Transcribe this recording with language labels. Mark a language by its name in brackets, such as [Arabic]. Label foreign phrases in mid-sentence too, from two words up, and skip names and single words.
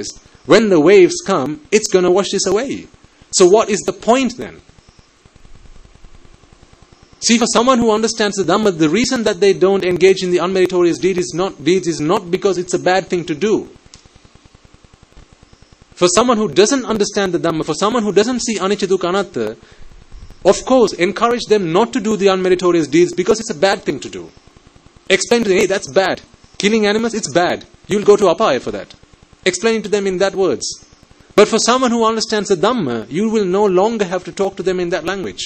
[English] When the waves come, it's going to wash this away. So what is the point then? See, for someone who understands the Dhamma, the reason that they don't engage in the unmeritorious deeds is not because it's a bad thing to do. For someone who doesn't understand the Dhamma, for someone who doesn't see [Pali] anicca dukkha anatta, [English] of course, encourage them not to do the unmeritorious deeds because it's a bad thing to do. Explain to them, hey, that's bad. Killing animals, it's bad. You'll go to apaya for that. Explain to them in that words. But for someone who understands the Dhamma, you will no longer have to talk to them in that language.